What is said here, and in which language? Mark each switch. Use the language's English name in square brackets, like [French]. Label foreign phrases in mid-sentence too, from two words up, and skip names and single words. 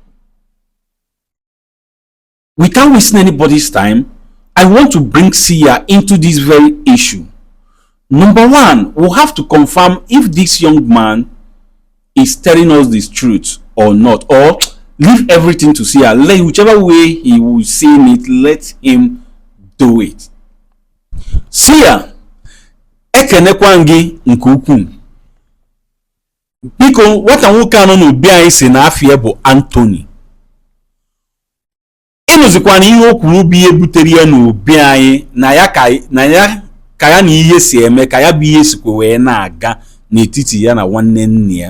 [English] Without wasting anybody's time, I want to bring Sia into this very issue. Number one, we'll have to confirm if this young man is telling us this truth or not, or leave everything to Sia. Whichever way he will see it, let him do it. Sia, [Igbo] ekenekwa gị nke ukwuu. Biko, nwata nwoke anọ n'obi anyị si na afịa bụ Anthony. Ịnụzikwana ihe o kwuru bụ ihe butere ya n'obi anyị na ya ka ya na ihe si eme, ka ya bụ ihe sikwa wee na-aga n'etiti ya na nwanne nne ya.